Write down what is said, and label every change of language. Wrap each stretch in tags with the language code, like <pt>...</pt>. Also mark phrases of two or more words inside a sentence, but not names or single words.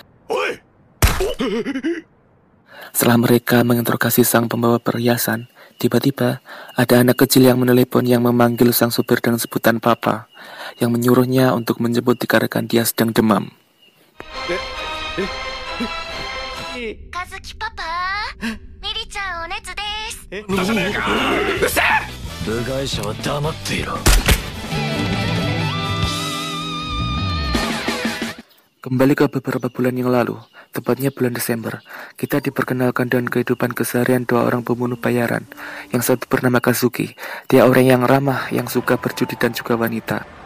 <id>Setelah mereka menginterogasi sang pembawa perhiasan, tiba-tiba ada anak kecil yang menelepon yang memanggil sang supir dengan sebutan papa, yang menyuruhnya untuk menjemput dikarenakan dia sedang demam.</id> <ja>カズキパパ、ミリちゃんお熱です. 部外者は黙っていろ。</ja> <id>Kembali ke beberapa bulan yang lalu, tepatnya bulan Desember, kita diperkenalkan dengan kehidupan keseharian dua orang pembunuh bayaran. Yang satu bernama Kazuki, dia orang yang ramah, yang suka berjudi dan juga wanita.</id>